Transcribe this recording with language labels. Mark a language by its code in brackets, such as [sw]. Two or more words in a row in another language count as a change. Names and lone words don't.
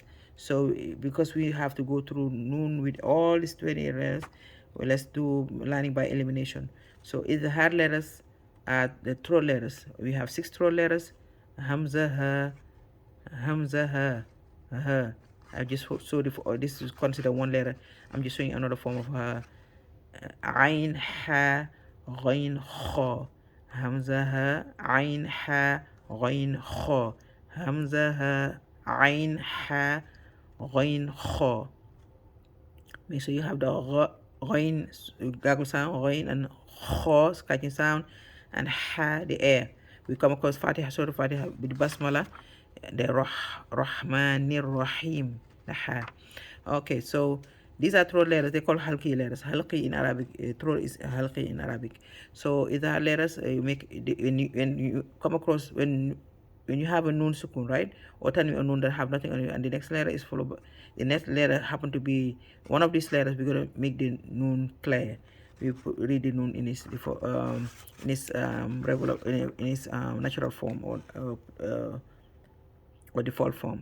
[en] So because we have to go through noon with all these 28 letters, well, let's do learning by elimination. So izhar letters are the throat letters. We have 6 throat letters: hamza, ha. I just showed this is considered one letter. I'm just showing another form of ha. Ain, ha, ghain, kha. Hamza, ha, ain, ha, ghain, kha. Hamza, ha, ain, ha, ghain, kha. Make sure you have the ghain, gargle sound, ghain, and kha, scratching sound, and ha, the air. We come across Fatiha, Surah Fatiha with basmala, the [ar] الرحمن الرحيم, [en] the ha. Okay, so these are throat letters. They call halqi letters. Halqi in Arabic, throat is halqi in Arabic. So these are letters you make when you come across when you have a [ar] نون سكون, [en] right? Or tanween or noon that have nothing on it, and the next letter is followed by the next letter happen to be one of these letters. We're gonna make the noon clear. We read the noon in its regular in its natural form or default form.